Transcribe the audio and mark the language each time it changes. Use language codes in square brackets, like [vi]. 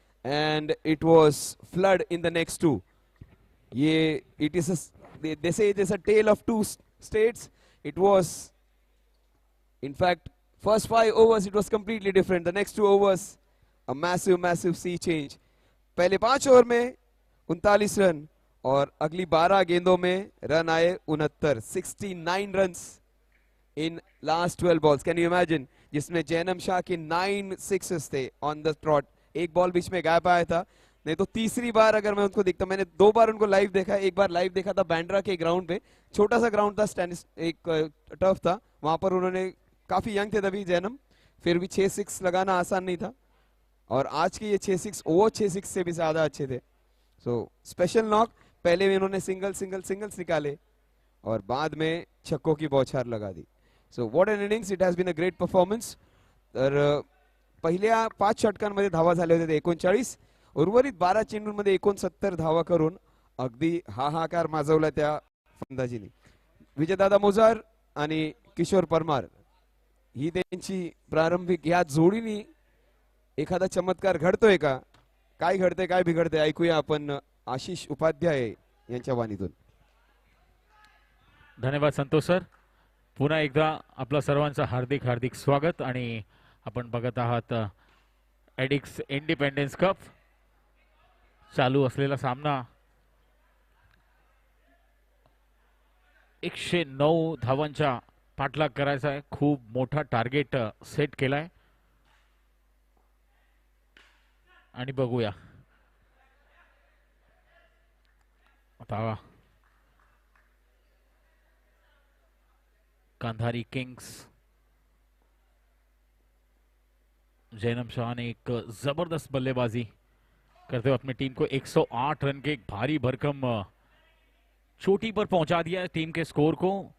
[en] And it was flood in the next 2. It is they say it is a tale of 2 states. It was, in fact, first 5 overs it was completely different. The next 2 overs, a massive sea change. [hi] पहले 5 over में 39 run और अगली 12 गेंदों में run आए 69. [en] 69 runs in last 12 balls. Can you imagine? [hi] जिसमें जैनम शाह के 9 sixes थे [en] on the trot. [hi] एक बॉल बीच में गैप आया था. नहीं तो तीसरी बार अगर मैं उनको देखता, मैंने 2 बार उनको लाइव देखा है। एक बार लाइव देखा था बैंड्रा के ग्राउंड पे, छोटा सा ग्राउंड था, एक टर्फ था, वहां पर उन्होंने, काफी यंग थे तभी जैनम, फिर भी 6-6 लगाना आसान नहीं था। और आज के ये 6-6 वो 6-6 से भी ज्यादा अच्छे थे। [en] so special knock, [hi] पहले में इन्होंने सिंगल्स निकाले और बाद में छक्कों की बौछार लगा दी। [en] So what an innings, it has been a great performance. [mr] तर पहिल्या 5 षटकांमध्ये धावा झाले होते 39, उर्वरित 12 चेंडूंमध्ये 69 धावा करून अगदी हाहाकार माजवला त्या फलंदाजीने। विजयदादा मोजार आणि किशोर परमार ही त्यांची प्रारंभिक, या जोडीने एखादा चमत्कार घडतोय का, काय घडतंय काय बिघडतंय, ऐकूया आपण आशिष उपाध्याय यांच्या वाणीतून। धन्यवाद संतोष सर, पुन्हा एकदा आपलं सर्वांचं हार्दिक हार्दिक स्वागत। आणि आपण बघत आहात एडिक्स इंडिपेंडेंस कप चालू असलेला सामना। 109 धावांचा पाठलाग करायचा आहे, खूप मोठा टार्गेट सेट केलाय। आणि बघूया आता [hi] कांधारी किंग्स, जैनम शाह ने एक जबरदस्त बल्लेबाजी करते हुए अपनी टीम को 108 रन के एक भारी भरकम चोटी पर पहुंचा दिया है टीम के स्कोर को।